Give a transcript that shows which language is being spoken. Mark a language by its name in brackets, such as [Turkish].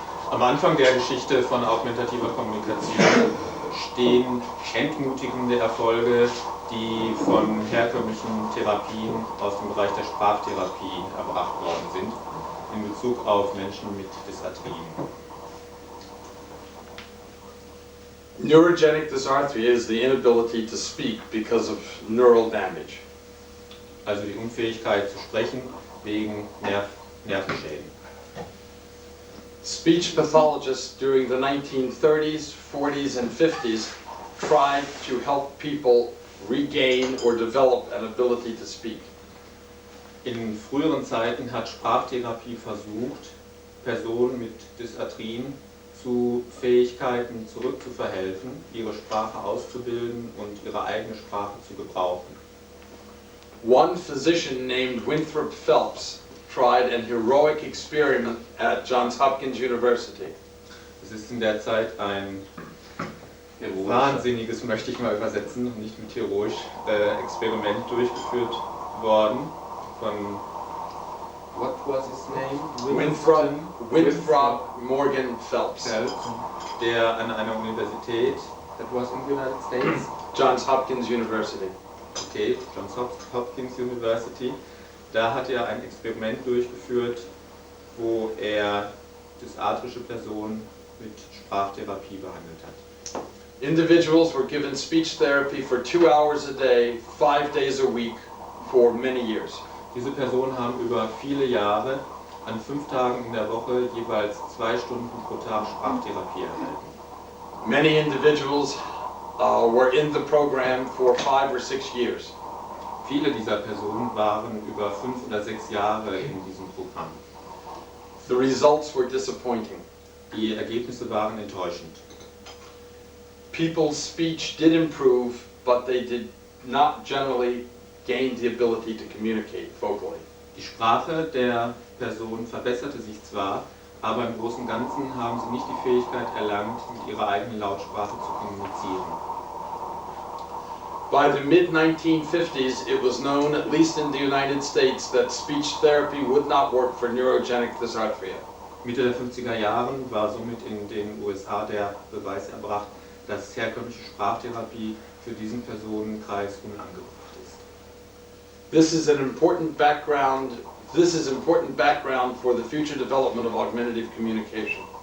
[German] Am Anfang der Geschichte von augmentativer Kommunikation stehen entmutigende Erfolge, die von herkömmlichen Therapien aus dem Bereich der Sprachtherapie erbracht worden sind, in Bezug auf Menschen mit Dysarthrien. [English] Neurogenic dysarthria is the inability to speak because of neural damage. [German] Also die Unfähigkeit zu sprechen wegen Nervenschäden. [English] Speech pathologists during the 1930s, 40s, and 50s tried to help people regain or develop an ability to speak. [German] In früheren Zeiten hat Sprachtherapie versucht, Personen mit Dysarthrien zu Fähigkeiten zurückzuverhelfen, ihre Sprache auszubilden und ihre eigene Sprache zu gebrauchen. [English] One physician named Winthrop Phelps tried an heroic experiment at Johns Hopkins University. [German] Es ist in der Zeit ein wahnsinniges, möchte ich mal übersetzen, und nicht mit heroisch, Experiment durchgeführt worden von, [English] what was his name? Winthrop Morgan Phelps. [German] Der an einer Universität [English] That was in the United States. Johns Hopkins University. Okay, Johns Hopkins University. [German] Da hat er ein Experiment durchgeführt, wo er dysarthrische Personen mit Sprachtherapie behandelt hat. [English] Individuals were given speech therapy for 2 hours a day, 5 days a week, for many years. [German] Diese Personen haben über viele Jahre an 5 Tagen in der Woche jeweils 2 Stunden pro Tag Sprachtherapie erhalten. [English] Many individuals were in the program for 5 or 6 years. [German] Viele dieser Personen waren über 5 oder 6 Jahre in diesem Programm. [English] The results were disappointing. [German] Die Ergebnisse waren enttäuschend. [English] People's speech did improve, but they did not generally gain the ability to communicate vocally. [German] Die Sprache der Person verbesserte sich zwar, aber im Großen und Ganzen haben sie nicht die Fähigkeit erlangt, mit ihrer eigenen Lautsprache zu kommunizieren. [English] By the mid-1950s, it was known, at least in the United States, that speech therapy would not work for neurogenic dysarthria. [German] Mitte der 50er Jahren war somit in den USA der Beweis erbracht, dass herkömmliche Sprachtherapie für diesen Personenkreis unangebracht ist. [English] This is important background for the future development of augmentative communication.